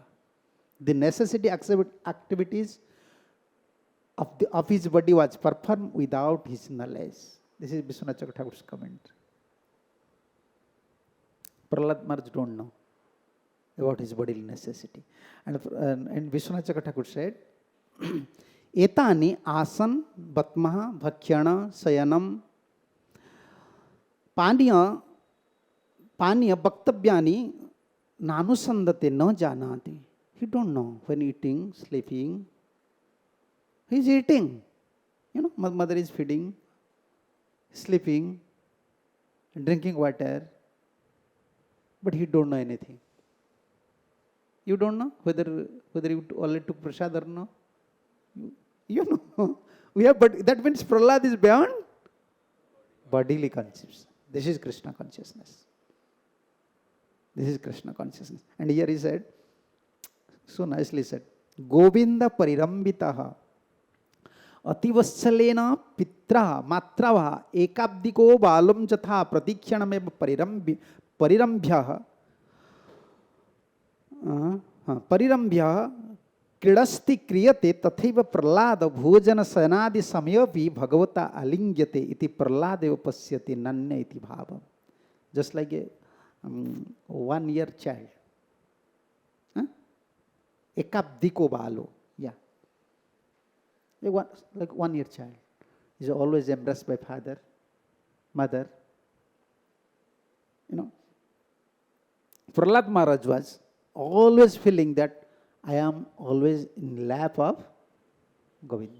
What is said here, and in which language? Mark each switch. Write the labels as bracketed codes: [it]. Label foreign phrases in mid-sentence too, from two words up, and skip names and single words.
[en] The necessity activities of his body was performed without his knowledge. This is Vishwanath Chakravarti's comment. Prahlad Maharaj don't know about his bodily necessity. And Vishwanath Chakravarti said, [sa] एतानि अशन, बत्महा, भक्ष्यान, शयनम्, पानीय भक्तव्यानि, नानुसन्दते न जानाति. [en] He don't know when eating, sleeping. He is eating. Mother is feeding, sleeping, drinking water. But he don't know anything. You don't know whether you already took prasad or no? You know. But that means Prahlad is beyond bodily consciousness. This is Krishna consciousness. This is Krishna consciousness. And here he said, so nicely said, [sa] गोविन्द परिरम्भितः अतिवत्सलेन पित्रा मात्रा वा एकाब्दिको बालं यथा प्रतिक्षणमेव परिरम्भ्यः परिरम्भ्यः क्रीडस्ति क्रियते तथैव प्रह्लाद भोजन सनादि समयोपि भगवता अलिंग्यते इति प्रह्लादेव पश्यति नन्य इति भावम. [en] Just like a 1 year child, [sa] एकाब्दिको बालो, [en] like 1 year child is always embraced by father, mother. Prahlad Maharaj was always feeling that I am always in lap of Govinda.